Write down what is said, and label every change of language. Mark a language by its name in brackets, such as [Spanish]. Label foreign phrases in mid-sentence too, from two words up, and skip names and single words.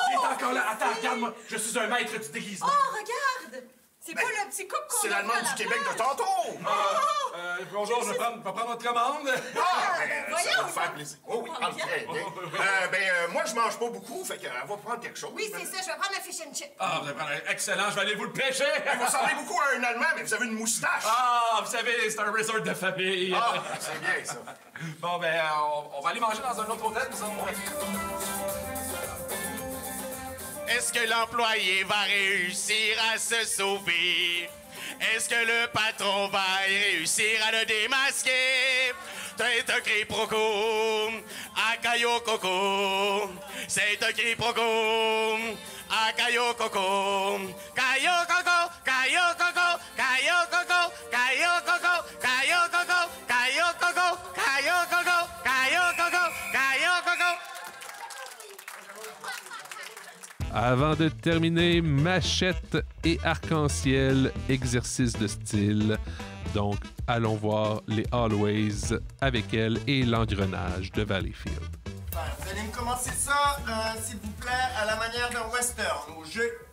[French] Il est encore là. Attends, regarde-moi. Je suis un maître du déguisement. Oh, regarde! C'est pas le petit couple qu'on C'est a l'Allemand vu à la du Québec de plage. tantôt! Bonjour, je vais prendre votre commande. Ça va me faire plaisir. Oh oui, très bien. Moi, je mange pas beaucoup, fait qu'on va prendre quelque chose. Oui, c'est ça, je vais prendre un [English] fish and chip. [French] Ah, vous allez prendre un excellent. Je vais aller vous le pêcher. Vous ressemblez beaucoup à un Allemand, mais vous avez une moustache. Ah, vous savez, c'est un resort de famille. Ah, c'est bien, ça. Bon, ben, on va aller manger dans un autre hôtel, nous autres. Est-ce que l'employé va réussir à se sauver? Est-ce que le patron va réussir à le démasquer? C'est un quiproquo à Cayo Coco. C'est un quiproquo à Cayo Coco. Cayo Coco, Cayo Coco, Cayo Coco, Cayo Coco, Cayo Coco, Cayo Coco, Cayo Coco, Cayo Coco, Cayo Coco. Avant de terminer, machette et arc-en-ciel, exercice de style. Donc, allons voir les Always avec elle et l'engrenage de Valleyfield. Vous allez me commencer ça, s'il vous plaît, à la manière d'un western, au jeu.